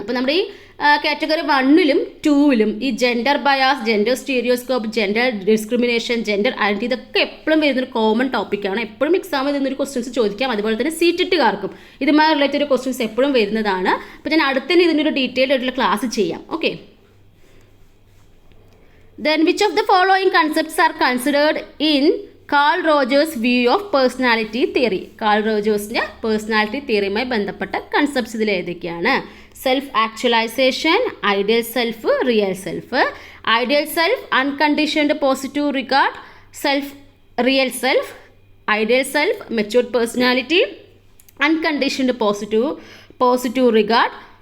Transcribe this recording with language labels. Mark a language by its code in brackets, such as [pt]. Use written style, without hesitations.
[ml] അപ്പോൾ നമ്മുടെ ഈ കാറ്റഗറി 1ലും 2ലും ഈ gender bias, gender stereoscope, gender discrimination, gender identity ഇതൊക്കെ എപ്പോഴും വരുന്നൊരു കോമൺ ടോപ്പിക്കാണ്. എപ്പോഴും എക്സാമിൽ നിന്നൊരു ക്വസ്റ്റ്യൻസ് ചോദിക്കാം. അതുപോലെ തന്നെ സീറ്റിട്ടുകാർക്കും ഇതുമായി റിലേറ്റഡ് ക്വസ്റ്റ്യൻസ് എപ്പോഴും വരുന്നതാണ്. അപ്പോൾ ഞാൻ അടുത്ത് തന്നെ ഇതിൻ്റെ ഒരു ഡീറ്റെയിൽഡ് ആയിട്ടുള്ള ക്ലാസ് ചെയ്യാം. [en] Okay, then which of the following concepts are considered in Carl Rogers view of personality theory? [ml] Call റോജേഴ്സിൻ്റെ personality തിയറിയുമായി ബന്ധപ്പെട്ട കൺസെപ്റ്റ്സ് ഇതിൽ ഏതൊക്കെയാണ്? [en] Self actualisation, ideal self, real self. Ideal self, unconditioned positive regard, self real self. Ideal self, matured personality, unconditioned positive regard.